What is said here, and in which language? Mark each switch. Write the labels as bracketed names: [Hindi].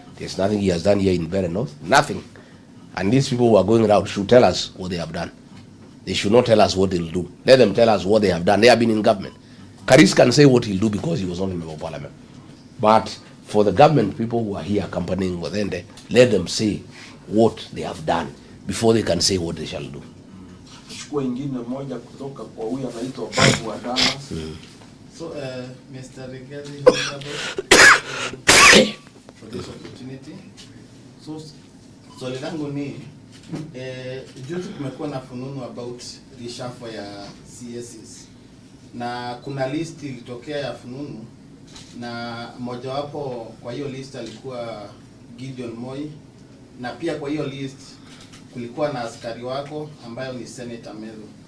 [English] There's nothing he has done here in MBEERE North. Nothing. And these people who are going around should tell us what they have done. They should not tell us what they'll do. Let them tell us what they have done. They have been in government. Karis can say what he'll do because he was not a member of parliament. But for the government people who are here accompanying Wadende, let them say what they have done before they can say what they shall do. [Swahili] Chukua ingine moja kutoka kwa huyu anaitwa Babu wa Dallas. [English] So, Mr. Rigathi, for this opportunity. [Swahili] So, swali langu ni juzi kumekuwa na fununu [English] about reshuffle [Swahili] ya CSs. Na kuna list ilitokea ya fununu na mojawapo kwa hiyo list alikuwa Gideon Moi, na pia kwa hiyo list kulikuwa na askari wako ambayo ni Senator Medho.